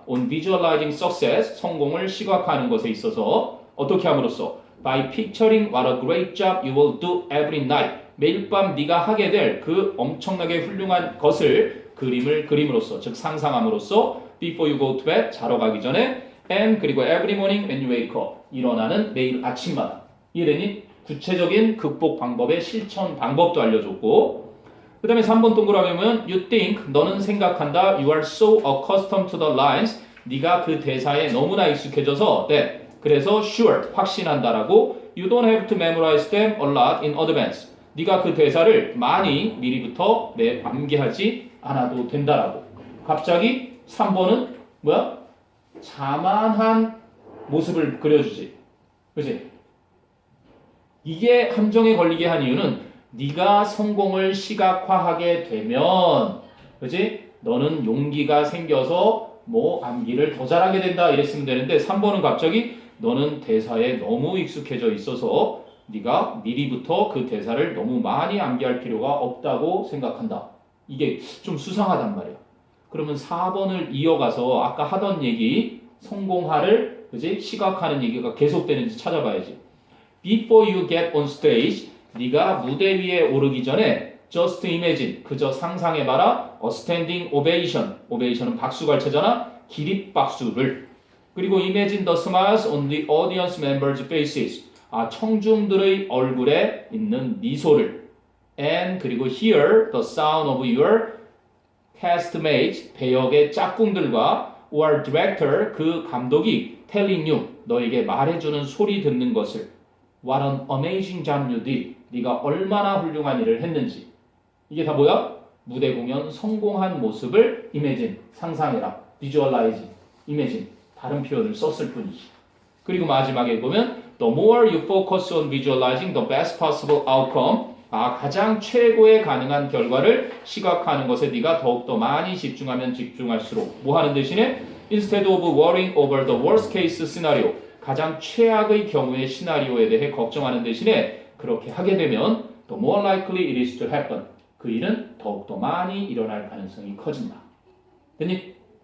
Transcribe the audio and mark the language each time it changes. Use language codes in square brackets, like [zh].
[en] on visualizing success, [ko] 성공을 시각화하는 것에 있어서 어떻게 함으로써 [en] by picturing what a great job you will do every night, [ko] 매일 밤 네가 하게 될 그 엄청나게 훌륭한 것을 그림을 그림으로써, 즉 상상함으로써 [en] before you go to bed, [ko] 자러 가기 전에 and 그리고 [en] every morning when you wake up, [ko] 일어나는 매일 아침마다. 이해되니? 구체적인 극복 방법의 실천 방법도 알려줬고, 그 다음에 3번 동그라미 보면 [en] you think, [ko] 너는 생각한다. [en] you are so accustomed to the lines, [ko] 네가 그 대사에 너무나 익숙해져서 [en] that, 그래서 sure, [ko] 확신한다라고 [en] you don't have to memorize them a lot in advance, [ko] 네가 그 대사를 많이 미리부터 암기하지 않아도 된다라고. 갑자기 3번은 뭐야? 자만한 모습을 그려주지. 그치? 이게 함정에 걸리게 한 이유는 네가 성공을 시각화하게 되면, 그치? 너는 용기가 생겨서 뭐 암기를 더 잘하게 된다 이랬으면 되는데 3번은 갑자기 너는 대사에 너무 익숙해져 있어서 네가 미리부터 그 대사를 너무 많이 암기할 필요가 없다고 생각한다. 이게 좀 수상하단 말이야. 그러면 4번을 이어가서 아까 하던 얘기 성공하를, 그지? 시각화하는 얘기가 계속되는지 찾아봐야지. [en] Before you get on stage, [ko] 네가 무대 위에 오르기 전에 [en] just imagine, [ko] 그저 상상해봐라. [en] a standing ovation, ovation은 박수갈채잖아. [ko] 기립박수를. [en] 그리고 imagine the smiles on the audience members' faces, [ko] 청중들의 얼굴에 있는 미소를. [en] and 그리고 hear the sound of your castmates, [ko] 배역의 짝꿍들과 [en] or director, [ko] 그 감독이 [en] telling you, [ko] 너에게 말해주는 소리 듣는 것을. [en] What an amazing job you did, [ko] 네가 얼마나 훌륭한 일을 했는지. 이게 다 뭐야? 무대 공연 성공한 모습을 imagine, 상상해라. visualize, imagine, 다른 표현을 썼을 뿐이지. 그리고 마지막에 보면 [en] the more you focus on visualizing the best possible outcome, [ko] 가장 최고의 가능한 결과를 시각화하는 것에 네가 더욱더 많이 집중하면 집중할수록 뭐 하는 대신에 [en] instead of worrying over the worst case scenario, [ko] 가장 최악의 경우의 시나리오에 대해 걱정하는 대신에 그렇게 하게 되면 [en] the more likely it is to happen, [ko] 그 일은 더욱더 많이 일어날 가능성이 커진다. 됐니?